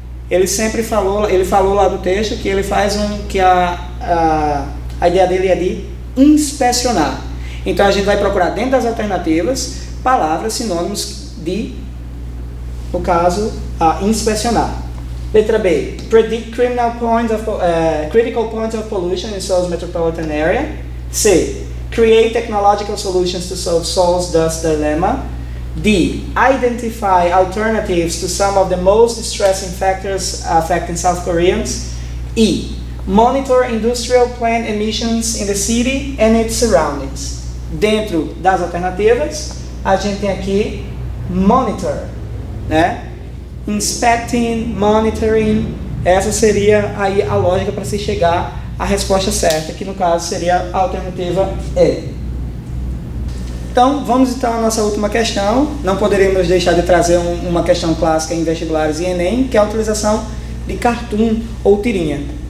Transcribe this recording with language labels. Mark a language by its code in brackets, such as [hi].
[pt] Ele falou lá do texto que ele faz a ideia dele é de inspecionar. Então a gente vai procurar dentro das alternativas palavras, sinônimos de, no caso, inspecionar. Letra B. [en] Predict critical points of pollution in Seoul's metropolitan area. C. Create technological solutions to solve Seoul's dust dilemma. D. Identify alternatives to some of the most distressing factors affecting South Koreans. E. Monitor industrial plant emissions in the city and its surroundings. [pt] Dentro das alternativas, a gente tem aqui monitor, né? Inspecting, monitoring, essa seria aí a lógica para se chegar à resposta certa, que no caso seria a alternativa E. Então, vamos então à nossa última questão. Não poderíamos deixar de trazer uma questão clássica em vestibulares e Enem, que é a utilização de cartoon ou tirinha.